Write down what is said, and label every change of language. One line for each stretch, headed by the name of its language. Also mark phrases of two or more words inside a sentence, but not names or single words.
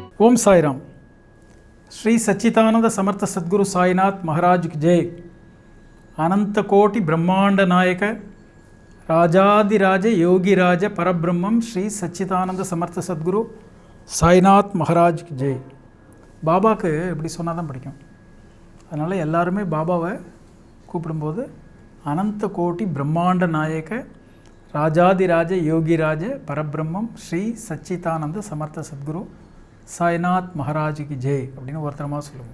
Hindi: ओम साईराम। श्री सच्चिदानंद समर्थ सद्गुरु साईनाथ महाराज की जय। अनंत कोटि ब्रह्मांड नायक राजाधिराज योगिराज परब्रह्मम श्री सच्चिदानंद समर्थ सद्गुरु साईनाथ महाराज की जय।
Tamil: பாபாக்கு இப்படி சொன்னால் தான் பிடிக்கும். அதனால் எல்லாருமே பாபாவை கூப்பிடும்போது அனந்த கோட்டி பிரம்மாண்ட நாயக ராஜாதிராஜ யோகிராஜ பரபிரம்மம் ஸ்ரீ சச்சிதானந்த சமர்த்த சத்குரு சாய்நாத் மகாராஜுக்கு ஜெய் அப்படின்னு ஒருத்தரமாக சொல்லுவோம்.